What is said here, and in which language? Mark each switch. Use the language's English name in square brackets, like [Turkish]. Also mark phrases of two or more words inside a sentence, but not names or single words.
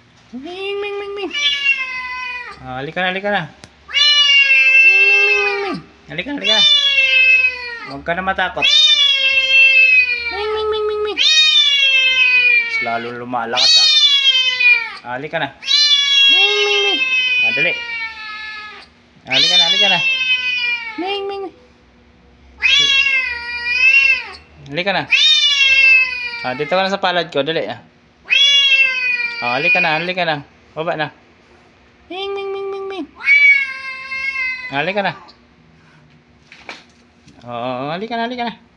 [Filipino] Ming, ming, ming, ming. Halika na, halika na. Ming, ming, ming, ming, ming. Halika na, halika na. Huwag ka na matakot. Ming, ming, ming, ming, ming. Mas lalo lumalakas halika na. Ming, ming, ming. Dali. Halika na, halika na. Ming, ming, ming. Halika na. Dito ka na sa palad ko, dali. Halika na, halika na. Baba na. Ming, ming, ming, ming, ming. Halika na. Halika na, halika na.